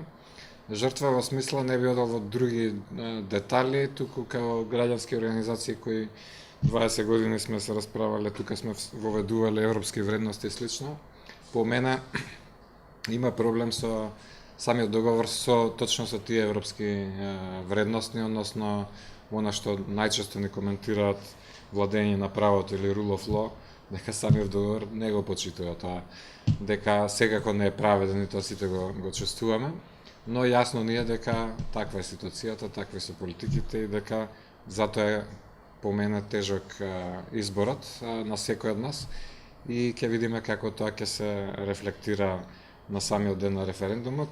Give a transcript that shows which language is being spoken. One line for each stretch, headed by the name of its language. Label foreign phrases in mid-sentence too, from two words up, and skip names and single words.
Macedonian: Жртва во смисла не би одел во други детали, туку како граѓански организации кои 20 години сме се расправале, тука сме воведувале европски вредности и слично. По мене има проблем со самиот договор точно со тие европски вредности, односно она што најчесто ни коментираат владење на правото или
English: rule of law,
Macedonian: дека самиот договор не го почитува тоа, дека секако не е праведен и тоа сите го чувствуваме, но јасно ни е дека таква е ситуацијата, такви се политиките и дека затоа е по мене тежок изборот на секој од нас и ќе видиме како тоа ќе се рефлектира на самиот ден на референдумот.